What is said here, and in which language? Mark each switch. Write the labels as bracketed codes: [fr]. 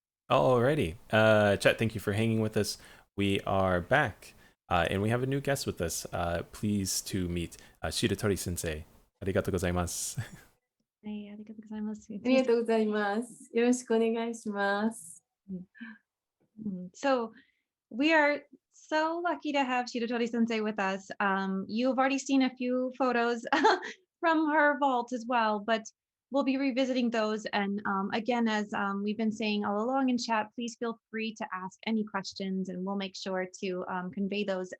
[en] Alrighty. Chet, thank you for hanging with us. We are back, and we have a new guest with us. Pleased to meet Shiratori sensei. [ja] Arigatou gozaimasu. はい、ありがとうございます。ありがとうございます。よろしくお願いします。 [en] So we are so lucky to have Shiratori sensei with us. You've already seen a few photos from her vault as well, but we'll be revisiting those. And again, as we've been saying all along in chat, please feel free to ask any questions and we'll make sure to convey those.